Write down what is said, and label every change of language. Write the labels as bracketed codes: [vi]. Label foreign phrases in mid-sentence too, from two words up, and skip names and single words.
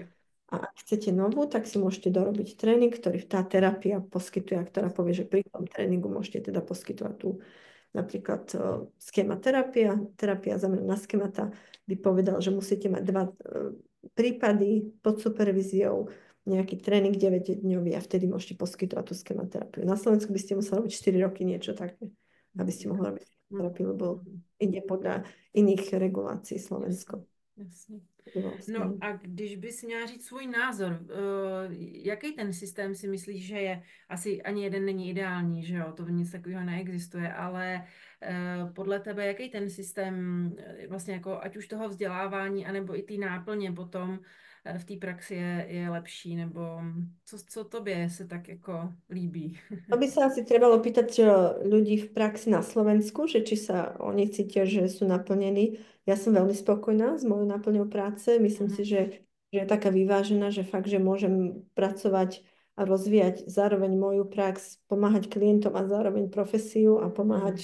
[sk] A ak chcete novú, tak si môžete dorobiť tréning, ktorý tá terapia poskytuje, a ktorá povie, že pri tom tréningu môžete teda poskytovať tú napríklad schematerapia, terapia zameraná na schemata by povedal, že musíte mať 2 prípady pod supervíziou, nejaký tréning 9-dňový a vtedy môžete poskytovať tú schematerapiu. Na Slovensku by ste museli robiť 4 roky niečo také, aby ste mohli robiť Mhm. terapiu, lebo Mhm. ide podľa iných regulácií [cs] Jasně. [sk] Slovensko. [cs] Jasně. No [sk] Vlastne. [cs] a když bys měla říct svůj názor, jaký ten systém si myslíš, že je? Asi ani jeden není ideální, že jo, to nic takového neexistuje, ale podle tebe, jaký ten systém vlastně jako ať už toho vzdělávání, anebo i té náplně potom v té praxi je lepší, nebo co tobě se tak jako líbí? [sk] To by sa asi trebalo pýtať ľudí v praxi na Slovensku, že či sa oni cítia, že sú naplnení. Ja som veľmi spokojná s mojou náplňou práce. Myslím si, Mhm. že je taká vyvážená, že fakt, že môžem pracovať a rozvíjať zároveň moju prax, pomáhať klientom a zároveň profesiu a pomáhať